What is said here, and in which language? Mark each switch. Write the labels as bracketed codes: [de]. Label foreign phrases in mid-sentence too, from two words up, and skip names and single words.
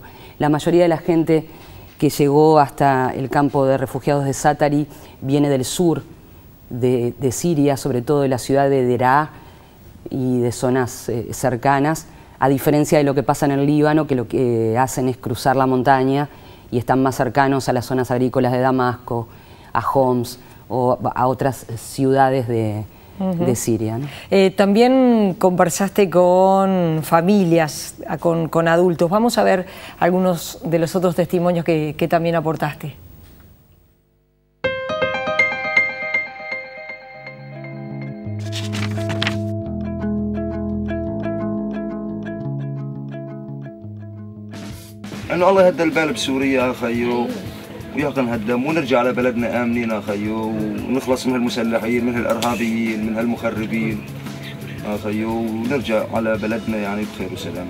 [es] La mayoría de la gente que llegó hasta el campo de refugiados de Zaatari viene del sur de Siria, sobre todo de la ciudad de Deraa y de zonas cercanas, a diferencia de lo que pasa en el Líbano, que lo que hacen es cruzar la montaña y están más cercanos a las zonas agrícolas de Damasco, a Homs o a otras ciudades de Siria, ¿no? También conversaste con familias, con adultos. Vamos a ver algunos de los otros testimonios que también aportaste. [ar] انه الله يهدى البال بسوريا يا خيو، ويقن هالدم ونرجع لبلدنا امنين يا خيو، ونخلص من هالمسلحين، من هالارهابيين، من هالمخربين يا خيو، ونرجع على بلدنا يعني بخير وسلامه.